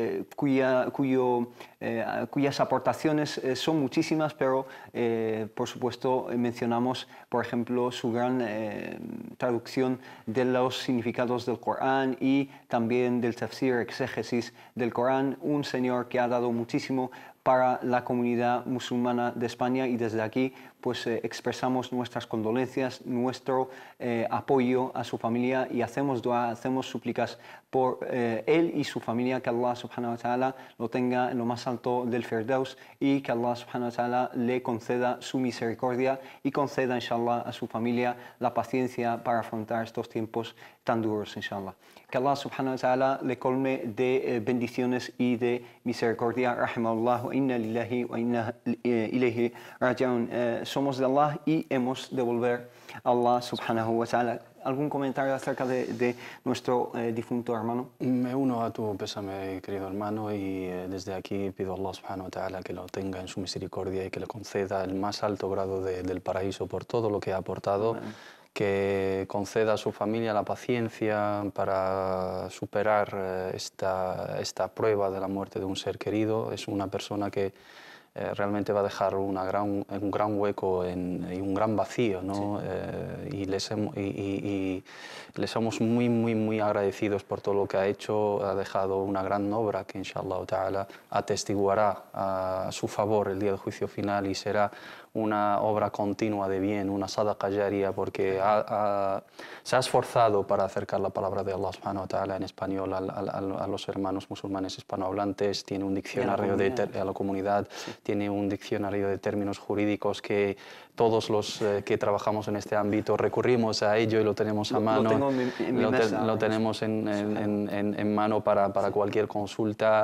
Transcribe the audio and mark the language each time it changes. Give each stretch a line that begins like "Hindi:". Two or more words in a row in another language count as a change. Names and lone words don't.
Spanish: cuyas aportaciones son muchísimas, pero por supuesto mencionamos, por ejemplo, su gran traducción de los significados del Corán y también del tafsir, exégesis del Corán, un señor que ha dado muchísimo para la comunidad musulmana de España, y desde aquí pues expresamos nuestras condolencias, nuestro apoyo a su familia, y hacemos dua, hacemos súplicas por él y su familia, que Allah
Arabic: سبحانه وتعالى
Spanish: lo tenga en lo más alto del Firdaus y que Allah
Arabic: سبحانه وتعالى
Spanish: le conceda su misericordia y conceda inshallah a su familia la paciencia para afrontar estos tiempos tan duros, inshallah. Que Allah
Arabic: سبحانه وتعالى
Spanish: le colme de bendiciones y de misericordia.
Arabic: رحمه الله، وإنا لله وإنا إليه راجعون.
Spanish: Somos de Allah y hemos de volver a Allah
Arabic: سبحانه وتعالى.
Spanish: ¿Algún comentario acerca de nuestro difunto hermano? Me uno a tu pésame, querido hermano, y desde aquí pido a Allah
Arabic: سبحانه وتعالى
Spanish: que lo tenga en su misericordia y que le conceda el más alto grado del paraíso por todo lo que ha aportado. Amén. Que conceda a su familia la paciencia para superar esta prueba de la muerte de un ser querido. Es una persona que realmente va a dejar un gran hueco y un gran vacío, ¿no? Sí. Y le somos muy agradecidos por todo lo que ha hecho. Ha dejado una gran obra que
Arabic: إن شاء الله تعالى
Spanish: atestiguará a su favor el día del juicio final y será una obra continua de bien, una
Arabic: صدقة جارية,
Spanish: porque se ha esforzado para acercar la palabra de Allah
Arabic: سبحانه وتعالى
Spanish: en español a los hermanos musulmanes hispanohablantes. Tiene un diccionario a la comunidad, sí. Tiene un diccionario de términos jurídicos que todos los que trabajamos en este ámbito recurrimos a ello y lo tenemos a mano. Lo tenemos en mano para cualquier consulta.